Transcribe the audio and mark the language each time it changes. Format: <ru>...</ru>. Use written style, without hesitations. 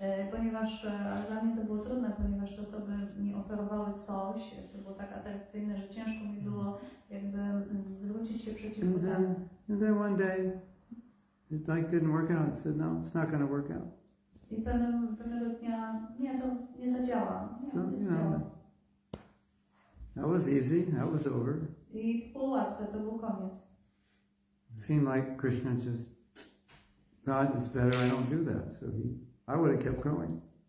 <pl>Ponieważ dla mnie to było trudne, ponieważ te osoby mi oferowały coś, co było tak atrakcyjne, że ciężko mi było jakby zwrócić się przeciwko temu.</pl> <en>And then one day, it didn't work out. I said, no, it's not going to work out.</en> <pl>I pewnego dnia, nie, to nie zadziała. Nie,</pl> <en>So,</en> <pl>nie zadziała.</pl> <en>That was easy. That was over.</en> <pl>I to było łatwe, to był koniec.</pl> <en>It seemed like Krishna just thought it's better I don't do that. So I would have kept going.</en>